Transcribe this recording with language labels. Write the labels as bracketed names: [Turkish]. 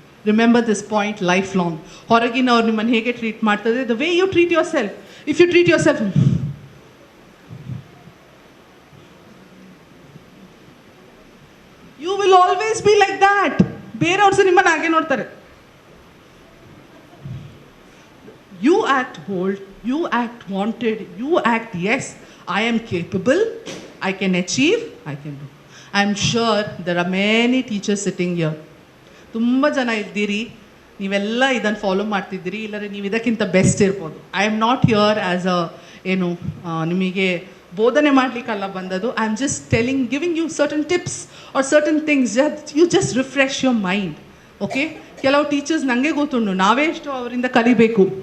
[English] Remember this point life long. [Kannada] ಹೊರಗಿನವ್ರು ನಿಮ್ಮನ್ನು ಹೇಗೆ treat ಮಾಡ್ತಾರೆ, [English] The way you treat yourself. If you treat yourself, you will always be like that. [Kannada] ಬೇರೆಯವ್ರು ಸಹ ನಿಮ್ಮನ್ನು ಹಾಗೆ ನೋಡ್ತಾರೆ. [English] You act bold, you act wanted, you act yes, I am capable, I can achieve, I can do. I am sure there are many teachers sitting here. [Kannada] ತುಂಬ ಜನ ಇದ್ದೀರಿ, ನೀವೆಲ್ಲ ಇದನ್ನು ಫಾಲೋ ಮಾಡ್ತಿದ್ದೀರಿ, ಇಲ್ಲದ್ರೆ ನೀವು ಇದಕ್ಕಿಂತ ಬೆಸ್ಟ್ ಇರ್ಬೋದು. [English] I am not here as a [Kannada] ಏನು ನಿಮಗೆ ಬೋಧನೆ ಮಾಡಲಿಕ್ಕಲ್ಲ ಬಂದದ್ದು. [English] I am just telling, giving you certain tips or certain things. You just refresh your mind. [Kannada] Okay, ಕೆಲವು ಟೀಚರ್ಸ್ ನನಗೆ ಗೊತ್ತುಂಟು, ನಾವೇ ಎಷ್ಟು ಅವರಿಂದ ಕಲಿಬೇಕು.